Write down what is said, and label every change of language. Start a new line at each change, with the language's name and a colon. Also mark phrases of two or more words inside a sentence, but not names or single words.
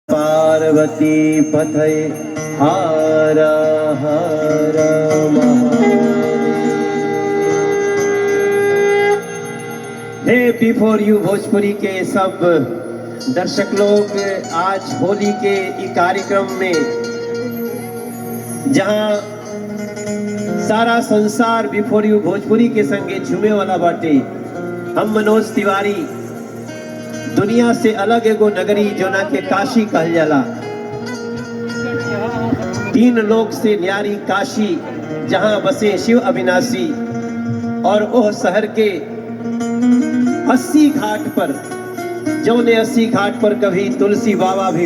Bhojpuri: पार्वती पथय हर हर हे बिफोर यू भोजपुरी के सब दर्शक लोग, आज होली के ई कार्यक्रम में जहां सारा संसार बिफोर यू भोजपुरी के संगे झूमे वाला बाटे, हम मनोज तिवारी दुनिया से अलग एगो नगरी जोना के काशी कहल जाला, तीन लोक से न्यारी काशी जहां बसे शिव अविनाशी, और ओह शहर के 80 घाट पर, जौने 80 घाट पर कभी तुलसी बाबा भी